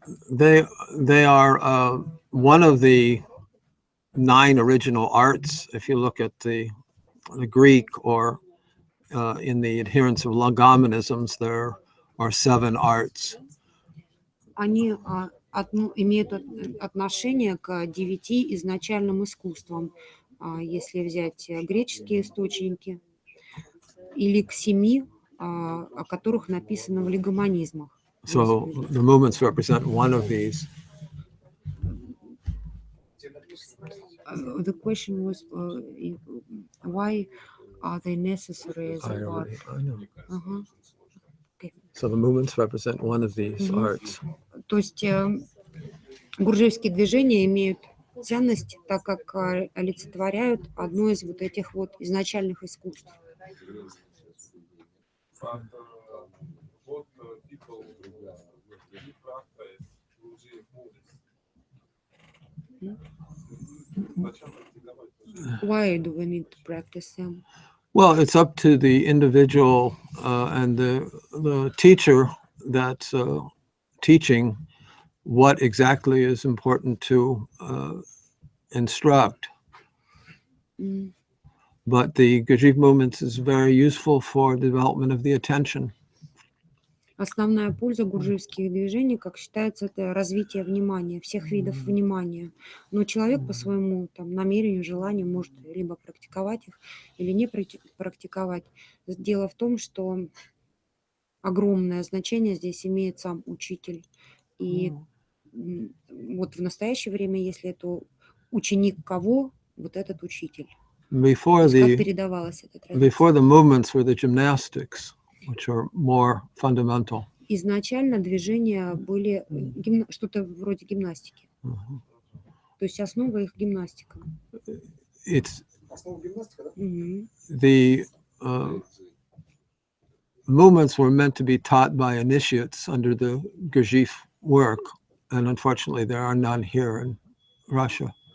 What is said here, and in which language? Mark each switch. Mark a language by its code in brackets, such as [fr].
[en] They are one of the 9 original arts. If you look at the Greek, or in the adherents of Logomenoisms, there are 7 arts. [ru] Они имеют отношение к 9 изначальным искусствам, если взять греческие источники, или к 7, о которых написано в легомонизмах. [en] So the movements represent one of these. The question was why are they necessary as a part? I know. Okay. So the movements represent one of these arts. [ru] То есть гурджиевские движения имеют ценность, так как олицетворяют одно из вот этих вот изначальных искусств. [en] Why do we need to practice them? Well, it's up to the individual and the teacher that's teaching what exactly is important to instruct. But the Gurdjieff movement is very useful for development of the attention. [ru] Основная польза гурджиевских движений, как считается, это развитие внимания, всех видов внимания. Но человек по своему намерению, желанию может либо практиковать их, или не практиковать. Дело в том, что огромное значение здесь имеет сам учитель. И вот в настоящее время, если это ученик кого, вот этот учитель. [en] Before [ru] передавалась эта традиция. [en] Before the movements were the gymnastics, which are more fundamental. [ru] Изначально движения были что-то вроде гимнастики. То есть основа их гимнастика. Основа гимнастика, да? [en] The movements were meant to be taught by initiates under the Gurdjieff work, and unfortunately there are none here in Russia.